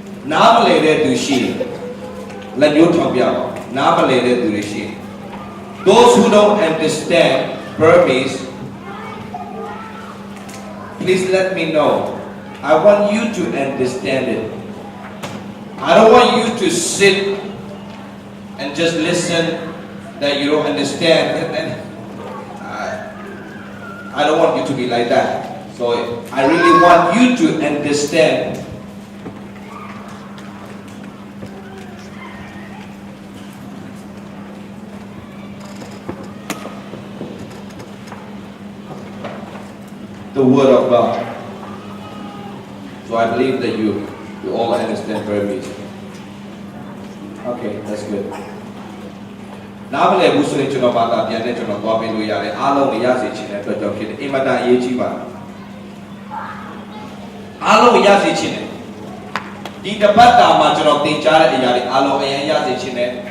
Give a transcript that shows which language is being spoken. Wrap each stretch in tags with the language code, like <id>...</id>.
<my>နားမလည်တဲ့သူရှိရင်လက်ညှိုးထောင်ပြပါနားမလည်တဲ့သူတွေရှိရင်</my> <en>those who don't understand Burmese please let me know I want you to understand it I don't want you to sit and just listen that you don't understand and I don't want you to be like that. So I really want you to understand the word of God. So I believe that you all understand Burmese. Okay, that's good.</en> <my>နားမလည်ဘူးဆိုရင်ကျွန်တော်ဘာသာပြန်နဲ့ကျွန်တော်သွားပေးလို့ရတယ်အားလုံးရစေချင်တဲ့အတွက်ကြောင့်ဖြစ်တယ်အင်မတန်အရေးကြီးပါအားလုံးရစေချင်တယ်ဒီတပတ်တာမှာကျွန်တော်သင်ကြားတဲ့အရာတွေအားလုံးအရင်ရစေချင်တယ်</my>